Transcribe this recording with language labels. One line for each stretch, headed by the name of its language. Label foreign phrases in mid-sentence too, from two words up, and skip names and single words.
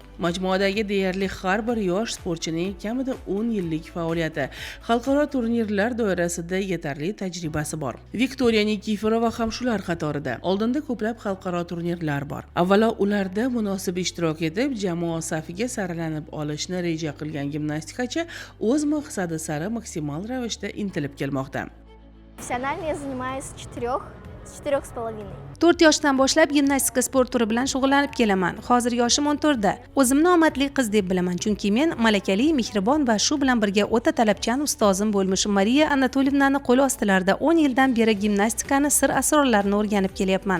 Uzbek: Majmuadagi deyarli har bir yosh sportchining kamida 10 yillik faoliyati, xalqaro turnirlar doirasida yetarli tajribasi bor. Viktoriya Nikiforova ham shular qatorida. Oldinda ko'plab xalqaro turnirlar bor. Avvalo ularda munosib ishtirok etib, jamoa safiga saralanib olishni reja qilgan gimnastikachi o'z maqsadi sari maksimal ravishda intilib kelmoqda.
Russian: Профессионально я занимаюсь с 4,5.
Uzbek: 4 yoshdan boshlab gimnastika sport turi bilan shug'ullanib kelaman. Hozir yoshim 14 da. O'zimni omadli qiz deb bilaman, chunki men malakali, mehribon va shu bilan birga o'ta talabchan ustozim bo'lmish Mariya Anatolievnani qo'l ostilarida 10 yildan beri gimnastikani sir-asrorlarini o'rganib kelyapman.